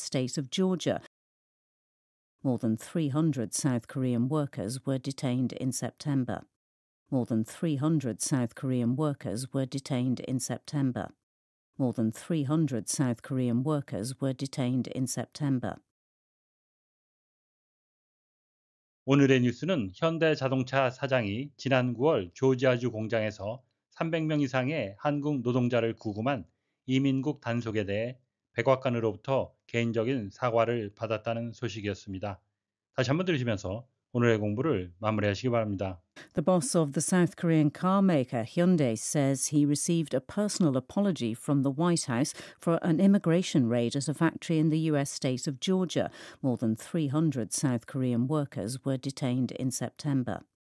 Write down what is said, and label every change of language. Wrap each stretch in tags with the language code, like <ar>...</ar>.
<en>state of Georgia. More than 300 South Korean workers were detained in September. More than 300 South Korean workers were detained in September. More than 300 South Korean workers were detained in September.</en> <ko>오늘의 뉴스는 현대 자동차 사장이 지난 9월 조지아주 공장에서 300명 이상의 한국 노동자를 구금한 이민국 단속에 대해 백악관으로부터 개인적인 사과를 받았다는 소식이었습니다. 다시 한번 들으시면서 오늘의 공부를 마무리하시기 바랍니다.</ko> <en>The boss of the South Korean car maker Hyundai says he received a personal apology from the White House for an immigration raid at a factory in the U.S. state of Georgia. More than 300 South Korean workers were detained in September.</en>